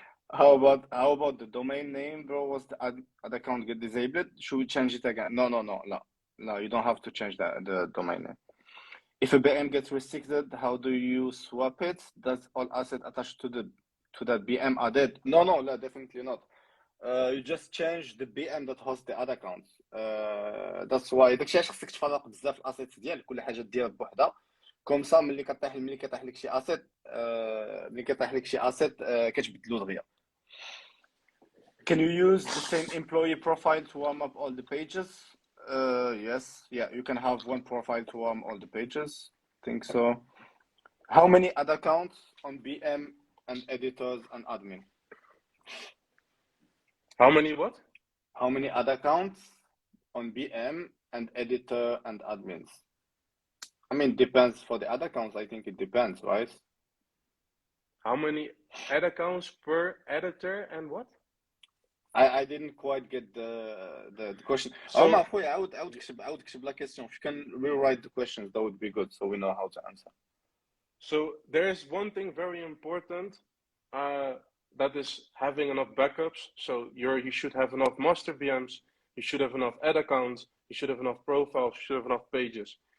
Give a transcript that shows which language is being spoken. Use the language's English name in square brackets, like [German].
[English] How about the domain name, bro? Was the ad account get disabled? Should we change it again? No. You don't have to change the domain name. If a BM gets restricted, how do you swap it? Does all asset attached to that BM added? No, definitely not. You just change the BM that hosts the other accounts. That's why [Arabic] داكشي علاش خصك تفرق بزاف الاسيتس ديالك، كل حاجه ديرها بوحدها. كوم سا ملي كطيح لك شي اسيت كتبدلو دغيا. [English] Can you use the same employee profile to warm up all the pages? Yes. Yeah, you can have one profile to warm all the pages. I think so. How many ad accounts on BM and editors and admin? How many what? How many ad accounts on BM and editor and admins? I mean, depends for the ad accounts. I think it depends, right? How many ad accounts per editor and what? I didn't quite get the question. So, [Arabic] أخويا عاود كتب [French] la question. [English] If you can rewrite the questions, that would be good, so we know how to answer. so there is one thing very important, that is having enough backups. So you should have enough master VMs, you should have enough ad accounts, you should have enough profiles, you should have enough pages.